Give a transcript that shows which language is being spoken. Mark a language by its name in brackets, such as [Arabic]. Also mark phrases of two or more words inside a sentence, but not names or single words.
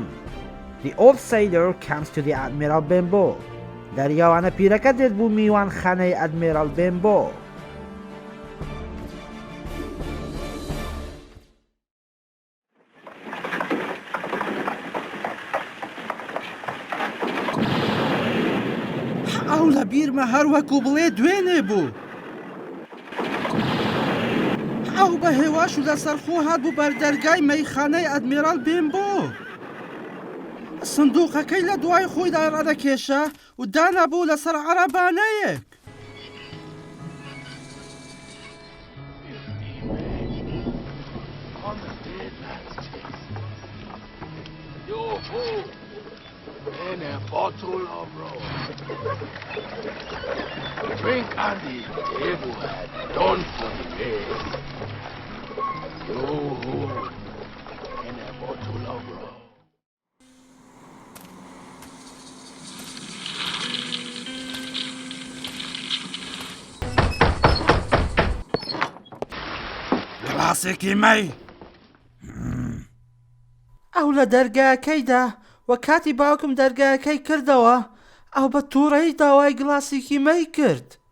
[English] The outsider comes to the Admiral Benbow. [Central Kurdish] دەریاوانە پیرەکە دێت بوو میوان خانەی ئەدمیرال بێنبۆ. ئەو لە بیرمە هەروەکو بڵێ دوێنێ بوو. ئەو بە هێواش و لەسەرخۆ هات بوو بەردەرگای مەیخانەی ئەدمیرال بێنبۆ. سندوقەکەی لە دوای خۆیدا ڕادەکێشە و دانەبوو لەسەر عەرەبانەیەک. [English] In a bottle of rum. Drink on the table and don't forget. In a bottle of rum. [Central Kurdish] گڵاسێکی مەی. ئەو لە دەرگاکەیدا وە کاتی باوکم دەرگاکەی کردەوە ئەو بە تووڕەی داوای گڵاسێکی مەی کرد.